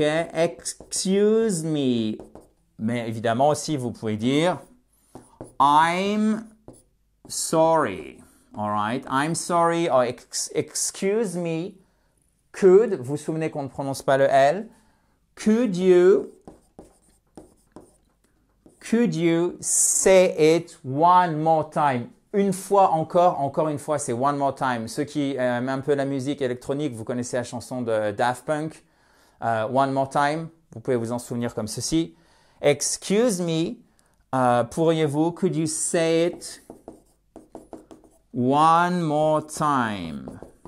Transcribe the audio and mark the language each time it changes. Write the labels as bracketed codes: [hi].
[en] Excuse me. [fr] Mais évidemment aussi, vous pouvez dire [en] I'm sorry. All right? I'm sorry or excuse me. [fr] Could, vous vous souvenez qu'on ne prononce pas le L. [en] Could you say it one more time? [fr] Une fois encore une fois, c'est one more time. Ceux qui aiment un peu la musique électronique, vous connaissez la chanson de Daft Punk. [en] One more time. [fr] Vous pouvez vous en souvenir comme ceci. [en] Excuse me. [fr] Pourriez-vous, [en] could you say it one more time?